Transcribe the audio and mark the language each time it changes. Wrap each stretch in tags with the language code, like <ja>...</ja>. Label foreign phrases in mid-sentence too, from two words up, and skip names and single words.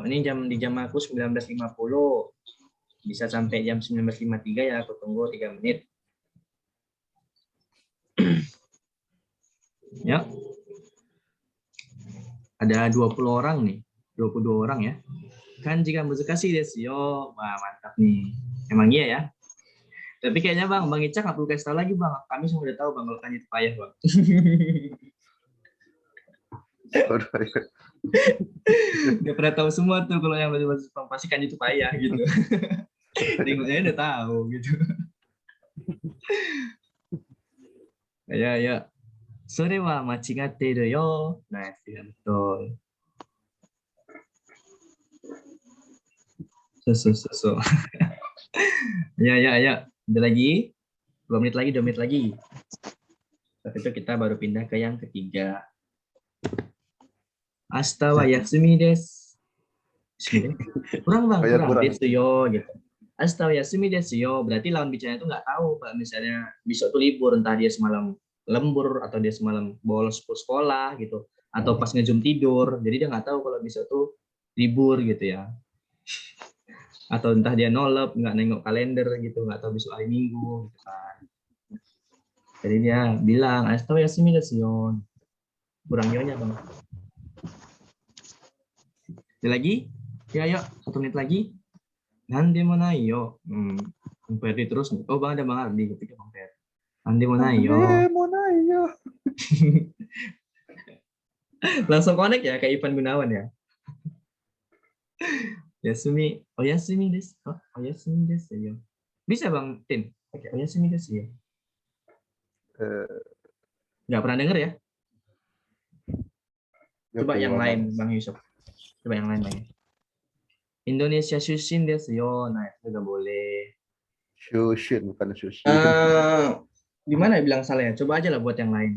<id>Ini di jam aku 19.50. Bisa sampai jam 19.53 ya, aku tunggu 3 menit. Ya. Ada 20 orang nih, 22 orang ya. Kan jika</id> <ja>muzukashii desu yo.</ja> <id>Wah, mantap nih. Emang iya ya. Tapi kayaknya Bang Icak nggak perlu kasih tahu lagi Bang. Kami semua udah tahu Bang kalau kan itu payah Bang. Udah pernah tahu semua tuh kalau yang pasti kan itu payah gitu. Tengoknya udah tahu gitu. Ya.</id> <ja>Sore wa machigatte yo.</ja> <id>Nah, itu betul. So. Ya. Ada lagi? 2 menit lagi. Tapi itu kita baru pindah ke yang ketiga.</id> <ja>Ashita wa yasumi desu.</ja> <id>Kurang Bang.</id> <ja>Desu yo gitu. Ashita wa yasumi desu yo.</ja> <id>Berarti lawan bicaranya itu nggak tahu Pak. Misalnya besok tuh libur, entah dia semalam lembur atau dia semalam bolos sekolah gitu. atau pas ngejum tidur. Jadi dia nggak tahu kalau besok tuh libur gitu ya. Atau entah dia nolep, nggak nengok kalender gitu, nggak tahu besok hari Minggu gitu kan. Jadi dia bilang,</id> <ja>"Ashita wa yasumi desu yo."</ja> <id>Kurang yonya bang. Ada lagi? Ya yuk, 1 menit lagi.</id> <ja>Nande mo nai yo.</ja> <id>Bang Ferdi terus. Oh bang, ada Bang Ardi ketika Bang Ferdi.</id> <ja>Nande mo nai yo.</ja> <id>Langsung connect ya kayak Ivan Gunawan ya.</id> <ja>Yasumi, oyasumi desu.</ja> <id>Oh,</id> <ja>oyasumi desu yo.</ja> <id>Bisa Bang Tin? Oke,</id> <ja>oyasumi desu yo.</ja> <id>Nggak pernah denger ya? Coba yang lain Bang Yusuf. Coba yang lain Bang. Indonesia</id> <ja>Shushin desu yo.</ja> <id>Nah, itu juga boleh. Shushin, bukan sushi. Gimana ya bilang salah ya? Coba aja lah buat yang lain.</id>